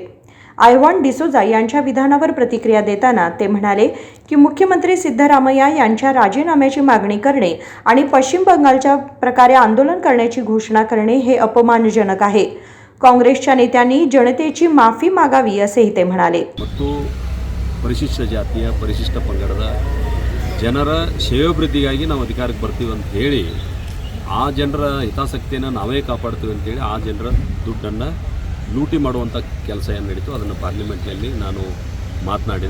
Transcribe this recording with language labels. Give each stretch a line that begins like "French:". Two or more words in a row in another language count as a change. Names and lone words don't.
Marathi: आयवान डिसोजा यांच्या विधानावर प्रतिक्रिया देताना ते म्हणाले की मुख्यमंत्री सिद्धरामय्या यांच्या राजीनाम्याची मागणी करणे आणि पश्चिम बंगालच्या प्रकारे आंदोलन करण्याची घोषणा करणे हे अपमानजनक आहे. काँग्रेसच्या नेत्यांनी जनतेची माफी मागावी, असेही ते म्हणाले.
Kannada: ಪರಿಶಿಷ್ಟ ಜಾತಿಯ ಪರಿಶಿಷ್ಟ ಪಂಗಡದ ಜನರ ಶ್ರೇಯೋಭಿವೃದ್ಧಿಗಾಗಿ ನಾವು ಅಧಿಕಾರಕ್ಕೆ ಬರ್ತೀವಿ ಅಂತ ಹೇಳಿ ಆ ಜನರ ಹಿತಾಸಕ್ತಿಯನ್ನು ನಾವೇ ಕಾಪಾಡ್ತೀವಿ ಅಂತೇಳಿ ಆ ಜನರ ದುಡ್ಡನ್ನು ಲೂಟಿ ಮಾಡುವಂಥ ಕೆಲಸ ಏನು ನಡೀತು ಅದನ್ನು ಪಾರ್ಲಿಮೆಂಟ್ನಲ್ಲಿ ನಾನು ಮಾತನಾಡಿದೆ.